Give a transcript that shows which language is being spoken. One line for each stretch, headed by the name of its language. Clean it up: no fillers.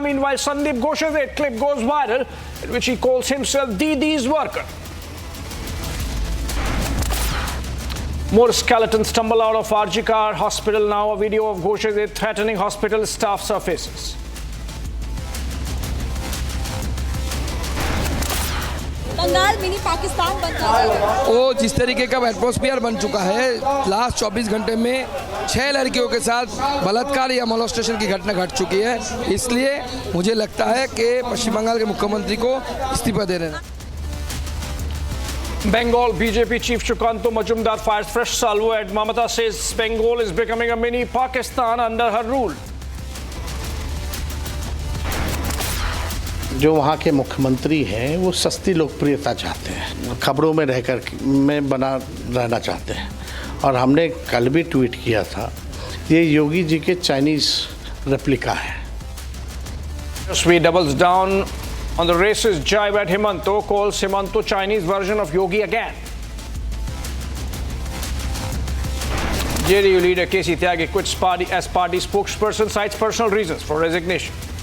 English: Meanwhile, Sandeep Ghosh's clip goes viral, in which he calls himself Didi's worker. More skeletons tumble out of RGKR hospital. Now a video of Ghosh's threatening hospital staff surfaces.
Hindi: Bengal mini Pakistan बन रहा है। वो जिस तरीके का atmosphere बन चुका है, लास्ट 24 घंटे में 6 लड़कियों के साथ बलात्कार या मोलेस्टेशन की घटना घट चुकी है। इसलिए मुझे लगता है कि पश्चिम बंगाल के मुख्यमंत्री को इस्तीफा दे देना।
English: Bengal BJP Chief Shukanto Majumdar fires fresh salvo at Mamata, says Bengal is becoming a mini Pakistan under her rule.
Hindi: जो वहाँ के मुख्यमंत्री हैं वो सस्ती लोकप्रियता चाहते हैं, खबरों में रहकर में बना रहना चाहते हैं, और हमने कल भी ट्वीट किया था, ये योगी जी के चाइनीज रेप्लिका है।
English: We doubles down on the racist jibe at Himanto, calls Himanto Chinese version of Yogi again. JDU leader KC Tyagi quits party as party spokesperson, cites personal reasons for resignation.